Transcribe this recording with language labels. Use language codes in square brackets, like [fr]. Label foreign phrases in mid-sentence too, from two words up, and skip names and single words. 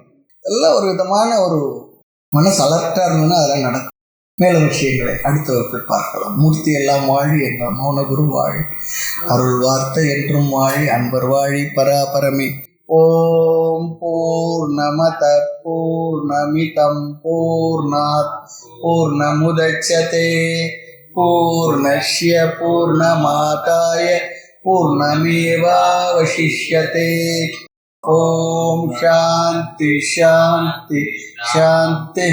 [ta] எல்லாம் ஒரு விதமான ஒரு மனசு அலர்ட்டா இருந்ததுன்னா அதெல்லாம் நடக்கும். மேலும் விஷயங்களை அடுத்த வகுப்பில் பார்க்கலாம். மூர்த்தி எல்லாம் வாழி என்ற மௌனகுரு வாழி, அருள் வார்த்தை என்றும் வாழி, அன்பர் வாழி, பராபரமே. [sa] ॐ पूर्णमदः पूर्णमिदं पूर्णात् पूर्णमुदच्यते पूर्णस्य पूर्णमादाय पूर्णमेवावशिष्यते. ॐ शान्ति शान्ति शान्ति.